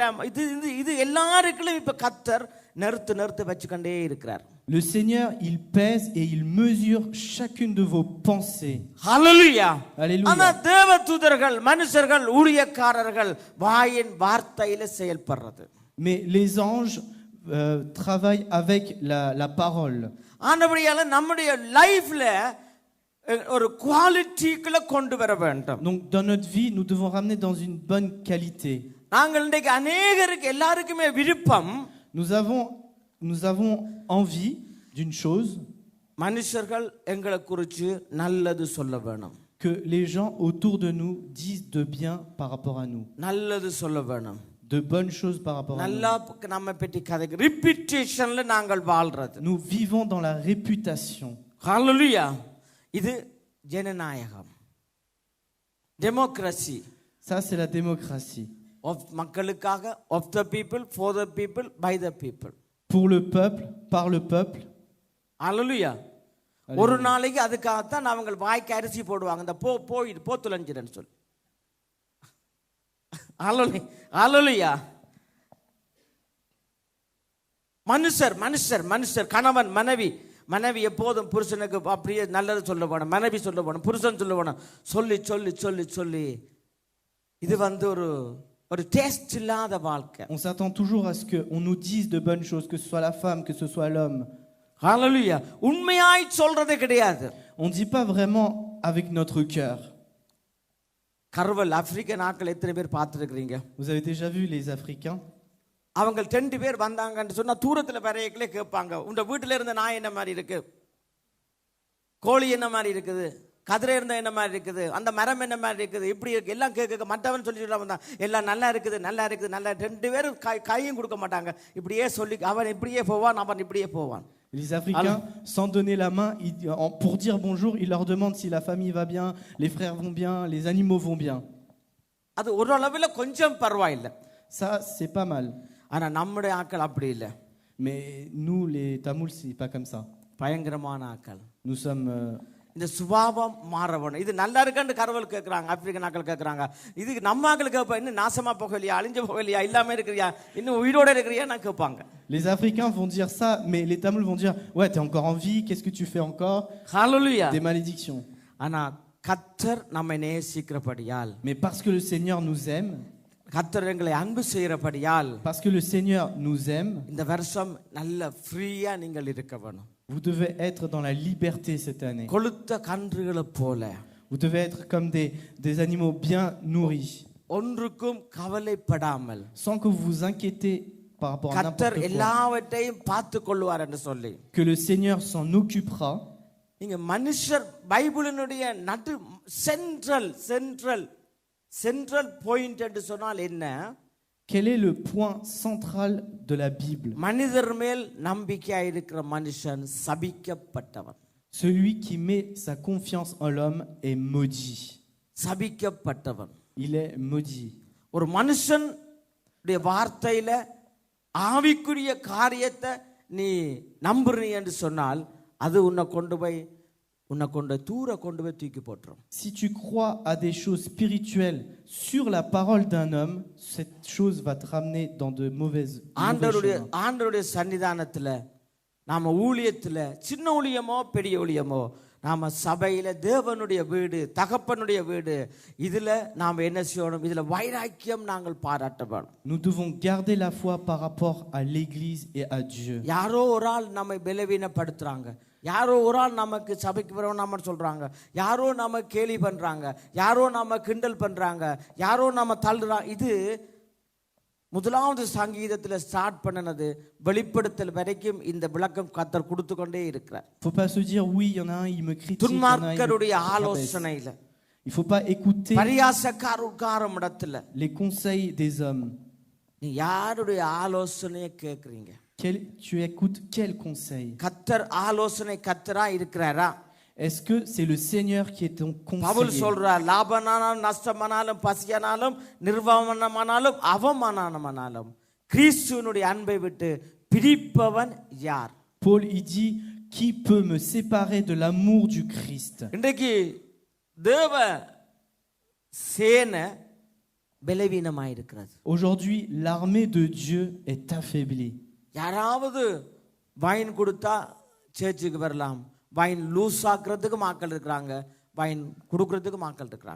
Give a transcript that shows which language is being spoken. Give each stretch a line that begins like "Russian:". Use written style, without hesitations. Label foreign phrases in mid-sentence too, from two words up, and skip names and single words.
Tamil: இது எல்லாருக்கும் இப்ப கர்த்தர் நிறுத்து வச்சுக்கொண்டே இருக்கிறார்.
French: Le Seigneur, il pèse et il mesure chacune de vos pensées. Hallelujah. Alléluia.
Tamil: ஆனா தேவதூதர்கள், மனுஷர்கள், ஊழியக்காரர்கள் வாயின் வார்த்தையில செயல்படுறது.
French: Mais les anges travaillent avec la parole.
Tamil: ஆனபடியால நம்முடைய லைஃப்ல ஒரு குவாலிட்டிக்குள்ள கொண்டு வர வேண்டும்.
French: Donc dans notre vie, nous devons ramener dans une bonne qualité.
Tamil: நாங்கள் இன்றைக்கு அநேகருக்கு எல்லாருக்குமே விருப்பம்,
French: Nous avons envie d'une chose,
Tamil: மனுஷர்கள் எங்களை குறித்து நல்லது சொல்ல வேணும்.
French: que les gens autour de nous disent de bien par rapport à nous.
Tamil: நல்லது சொல்ல வேணும்.
French: De bonnes choses par rapport à nous.
Tamil: நல்லா நம்ம பற்றி கதை ரிப்பீட்டேஷன்ல நாங்கள் வாழ்றது.
French: Nous vivons dans la réputation.
Tamil: ஹalleluya. இது ஜனநாயகம், டெமோக்ரசி.
French: Ça c'est la démocratie.
Tamil: மக்களுக்காக,
English: of the people, for the people, by the people.
French: Pour le peuple, par le peuple.
Tamil: ஹalleluya. ஒரு நாளைக்கு அதுக்காகத்தான் அவங்க வாய்க்கு அரிசி போடுவாங்க, இந்த போ துலஞ்சிரன்னு சொல்லி. ஹalleluya. மனுஷர் கணவன் மனைவி எப்போதும் புருஷனுக்கு அப்படியே நல்லது சொல்ல வேணும், மனைவி சொல்ல வேணும், புருஷன் சொல்ல வேணும், சொல்லி இது ஒரு டேஸ்ட் இல்லாத வாழ்க்கை.
French: On s'attend toujours à ce que on nous dise de bonnes choses, que ce soit la femme, que ce soit l'homme.
Tamil: ஹalleluya. உண்மையாய் சொல்றதே கிடையாது.
French: On dit pas vraiment avec notre cœur.
Tamil: கர்வல் ஆப்பிரிக்கன் ஆட்கள் எத்தனை பேர் பார்த்துருக்கிறீங்க?
French: Vous avez déjà vu les Africains?
Tamil: அவங்க 2 பேர் வந்தாங்கன்னு சொன்னா தூரத்துல வரையக்களே கேட்பாங்க, உங்க வீட்டுல இருந்த நாய் என்ன மாதிரி இருக்கு, கோழி என்ன மாதிரி இருக்குது, கதிரை இருந்த என்ன மாதிரி இருக்குது, அந்த மரம் என்ன மாதிரி இருக்குது, இப்படி இருக்கு எல்லாம் கேட்க. மற்றவன் சொல்லிட்டு எல்லாம் நல்லா இருக்குது. 2 பேரும் கையும் கொடுக்க மாட்டாங்க, இப்படியே சொல்லி அவன் இப்படியே போவான், அவன் இப்படியே போவான்.
French: Les Africains, sans donner la main, pour dire bonjour, ils leur demandent si la famille va bien, les frères vont bien, les animaux vont bien.
Tamil: அது ஒரு அளவில் கொஞ்சம் பரவாயில்லை.
French: Ça, c'est pas mal.
Tamil: ஆனா நம்முடைய ஆட்கள் அப்படி இல்லை.
French: Mais nous, les Tamouls, c'est pas comme ça.
Tamil: பயங்கரமான ஆட்கள்.
French: Nous sommes...
Tamil: இந்த சுபாவம் மாறவணும். இது நல்லா இருக்கான்னு கரவல் கேட்குறாங்க, ஆப்பிரிக்கன் ஆட்கள் கேட்குறாங்க. இதுக்கு நம்ம ஆட்கள் கேட்பா, இன்னும் நாசமா போகலையா, அழிஞ்சு போகலையா, இல்லாமல் இருக்கிறியா, இன்னும் உயிரோடு இருக்கிறியா நான் கேட்பாங்க.
French: Les Africains vont dire ça, mais les Tamouls vont dire ouais, t'es encore en vie, qu'est-ce que tu fais encore? Hallelujah. Des malédictions.
Tamil: ஆனா கர்த்தர் நம்மை நேசிக்கிறபடியால்,
French: mais parce que le Seigneur nous aime,
Tamil: கர்த்தர் எங்களை அன்பு செய்கிறபடியால்,
French: parce que le Seigneur nous aime,
Tamil: இந்த வருஷம் நல்ல ஃப்ரீயா நீங்கள் இருக்க வேணும்.
French: vous devez être dans la liberté cette année.
Tamil: கொளுத்த கன்றுகளை போல.
French: Vous devez être comme des animaux bien nourris.
Tamil: ஒன்றுக்கும் கவலைப்படாமல்,
French: sans que vous vous inquiétez par rapport à n'importe quoi.
Tamil: எல்லாவற்றையும் பார்த்து கொள்வார் என்று சொல்லி,
French: que le Seigneur s'en occupera.
Tamil: நீங்க மனுஷர் பைபிளினுடைய நடு
English: central point
Tamil: என்று சொன்னால் என்ன?
French: Quel est le point central de la Bible?
Tamil: மனிதர் மேல் நம்பிக்கையா இருக்கிற மனுஷன் சபிக்கப்பட்டவன்.
French: Celui qui met sa confiance en l'homme est maudit.
Tamil: சபிக்கப்பட்டவன்.
French: Il est maudit.
Tamil: ஒரு மனுஷனுடைய வார்த்தையில ஆவிக்குரிய காரியத்தை நீ நம்புறீ என்று சொன்னால் அது உன்னை கொண்டு போய் உன்னை கொண்டு தூர கொண்டு போய் தூக்கி போட்டுரும்.
French: Si tu crois à des choses spirituelles sur la parole d'un homme, cette chose va te ramener dans de mauvais chemins.
Tamil: ஆண்டவருடைய சன்னிதானத்துல நாம ஊழியத்துல சின்ன ஊழியமோ பெரிய ஊழியமோ நாம சபையில தேவனுடைய வீடு தகப்பனுடைய வீடு இதுல நாம என்ன செய்யணும்? இதுல வைராக்கியம் நாங்கள் பாராட்டப்படும்.
French: Nous devons garder la foi par rapport à l'église et à Dieu.
Tamil: யாரோ ஒரு ஆள் நம்மை பலவீனப்படுத்துறாங்க, யாரோ ஒரு ஆள் நமக்கு சபைக்கு வரவும் நம்ம சொல்றாங்க, யாரோ நம்ம கேலி பண்றாங்க, யாரோ நம்ம கிண்டல் பண்றாங்க, யாரோ நம்ம தள்ளுறாங்க. இது முதலாவது சங்கீதத்தில் ஸ்டார்ட் பண்ணினது வெளிப்படுத்தல் வரைக்கும் இந்த விளக்கம் கர்த்தர் கொடுத்து கொண்டே இருக்கிறார்.
French: Faut pas se dire oui, il y en a un, il me critique.
Tamil: துன்மார்க்கருடைய ஆலோசனையில,
French: il faut pas écouter
Tamil: பரியாசக்கார உட்காரும் இடத்துல
French: les conseils des hommes.
Tamil: நீ யாருடைய ஆலோசனையை கேட்குறீங்க?
French: Tu écoutes quel conseil?
Tamil: கர்த்தர் ஆலோசனை கர்த்தரா இருக்கிறாரா?
French: Est-ce que c'est le Seigneur qui est ton
Tamil: பவுல்
French: conseiller?
Tamil: சொல்றார், லாபமானாலும் நஷ்டமானாலும் பசியானாலும் நிர்வாணமானாலும் அவமானமானாலும் கிறிஸ்துவினுடைய அன்பை விட்டு பிரிப்பவன் யார்?
French: Paul il dit qui peut me séparer de l'amour du Christ?
Tamil: இன்றைக்கு தேவ சேனை பலவீனமாயிருக்கிறது.
French: Aujourd'hui, l'armée de Dieu est affaiblie.
Tamil: யாராவது வைன் கொடுத்தா சேர்ச்சுக்கு வரலாம்,
English: wine loose
Tamil: ஆக்குறதுக்கு மக்கள் இருக்கிறாங்க, வைன் கொடுக்கறதுக்கு மக்கள் இருக்கிறாங்க.